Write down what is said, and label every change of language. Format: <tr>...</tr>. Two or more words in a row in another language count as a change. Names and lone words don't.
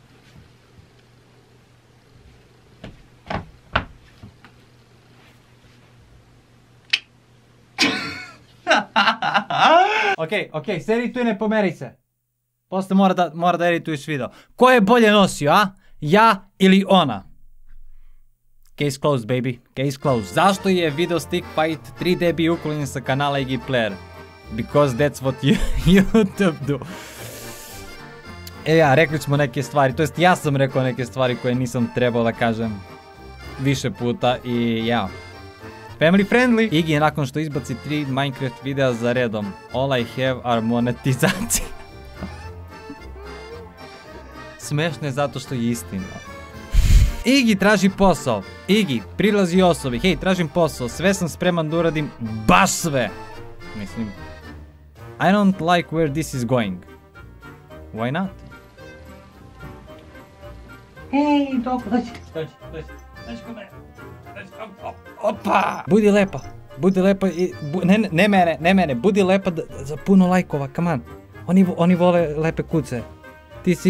<sr>Ok, sedi tu i ne pomeri se. Posle mora da edituješ video. Ko je bolje nosio, a? Ja ili ona?</sr> <en>Case closed, baby. Case closed.</en> <sr>Zašto je video stick fight 3D bio uklonjen sa kanala Iggy Player?</sr> <en>Because that's what YouTube do.</en> <sr>Rekli smo neke stvari, to jest ja sam rekao neke stvari koje nisam trebao da kažem više puta i ja.</sr> <en>Family friendly.</en> <sr>Iggy je nakon što izbaci 3 Minecraft videa za redom.</sr> <en>All I have are monetizacije.</en> <sr>Smešno je zato što je istina. Iggy traži posao. Iggy prilazi osobi. Hej, tražim posao. Sve sam spreman da uradim. Baš sve. Mislim.</sr> <en>I don't like where this is going. Why not?</en> <sr>Hej, dobro, dođi kod mene. Opa! Budi lepa. Ne mene. Budi lepa za puno lajkova,</sr> <en>come on.</en> <sr>Oni vole lepe kuce. Ti si...</sr>